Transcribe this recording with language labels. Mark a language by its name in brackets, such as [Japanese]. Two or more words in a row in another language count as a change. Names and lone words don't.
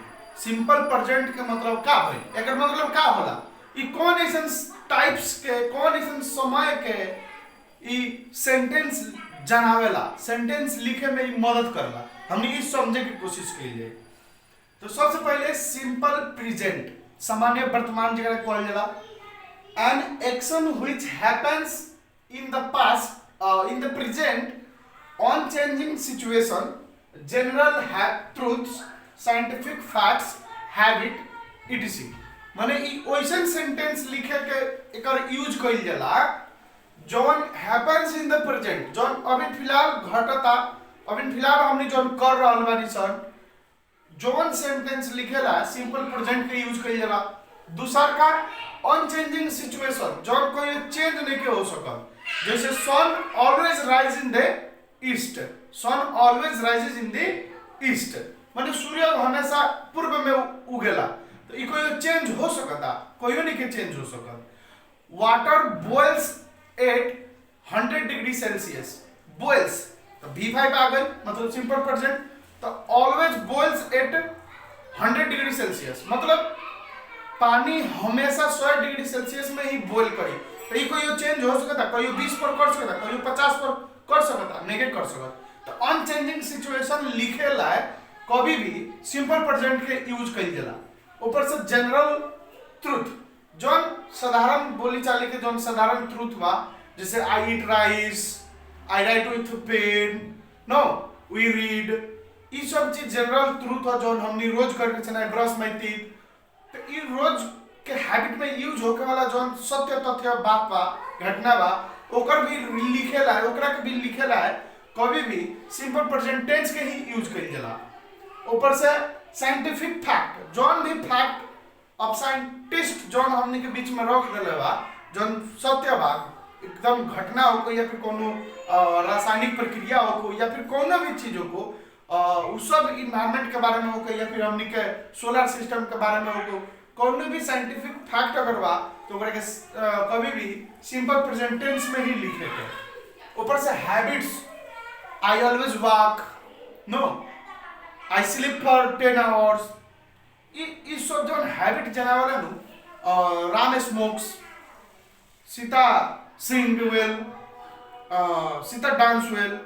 [English] simple present [Bhojpuri] के मतलब का है, एकर मतलब का होला, ई कौन ऐसन टाइप्स के, कौन ऐसन समय के ई सेंटेंस जनावेला, सेंटेंस लिखे में ई मदद करला। हमनी ई समझे की कोशिश कइले। तो सबसे पहले [English] simple present [Bhojpuri] सामान्य वर्तमान जगह कहल जाला। [English] An action which happens in the past in the present unchanging situation, general truths, scientific facts, habit etc. [Bhojpuri] माने ई ओइसन सेंटेंस लिखे के एकर यूज कइल जाला जौन [English] happens in the present, [Bhojpuri] जौन अभी फिलहाल घटता, अभी फिलहाल हमनी जौन कर रहल बानी सन, जौन सेंटेंस लिखेला [English] simple present [Bhojpuri] के यूज कइल जाला। दूसर का [English] unchanging situation, [Bhojpuri] जौन कोई चेंज नहीं के हो सकल, जैसे [English] sun always rise in the east, sun always rises in the east, [Bhojpuri] माने सूर्य हमेशा पूर्व में उगेला। तो ई कोई चेंज हो सकता, कोई नहीं के चेंज हो सकल। [English] water boils at 100 degree celsius, boils [Bhojpuri] तो V5 आ गई, मतलब [English] simple present. [Bhojpuri] तो [English] always boils at 100 degree celsius, [Bhojpuri] मतलब पानी हमेशा 100 डिग्री सेल्सियस में ही बॉइल करी। तो ये कोई चेंज हो सकता, कोई 20 पर कर सकता, कोई 50 पर कर सकता, नहीं कर सकता। तो [English] unchanging situation [Bhojpuri] लिखे ला कभी भी [English] simple present [Bhojpuri] के यूज कइल जाला। ऊपर से [English] general truth, [Bhojpuri] जौन साधारण बोली चाली के जौन साधारण ट्रूथ बा, जैसे [English] I eat rice, I write with pen, no we read, [Bhojpuri] ई सब चीज [English] general truth [Bhojpuri] है जौन हमनी रोज करके चला [English] brush my teeth. [Bhojpuri] तो ई रोज के हैबिट में यूज होके वाला जौन सत्य तथ्य बात बा, घटना बा, ओकर भी लिखेला है, ओकरा के भी लिखेला है, कभी भी [English] simple present tense [Bhojpuri] के ही यूज कइल जाला। ऊपर से [English] scientific fact, [Bhojpuri] जौन भी फैक्ट अब साइंटिस्ट जौन हमनी के बीच में रख देले बा, जौन सत्य बा, एकदम घटना हो या फिर कोनो रासायनिक प्रक्रिया हो या फिर कोनो भी चीज हो, उस सब इन्वायरमेंट के बारे में हो या फिर हमनी के [English] solar system [Bhojpuri] के बारे में हो, कोनो भी [English] scientific fact [Bhojpuri] अगर बा तो ओकरा के कभी भी [English] simple present tense [Bhojpuri] में ही लिखे के। ऊपर से हैबिट्स, [English] I always walk, no I sleep for 10 hours, [Bhojpuri] ई सब जौन हैबिट जनावला नु, [English] Ram smokes, Sita sing well, Sita dance well.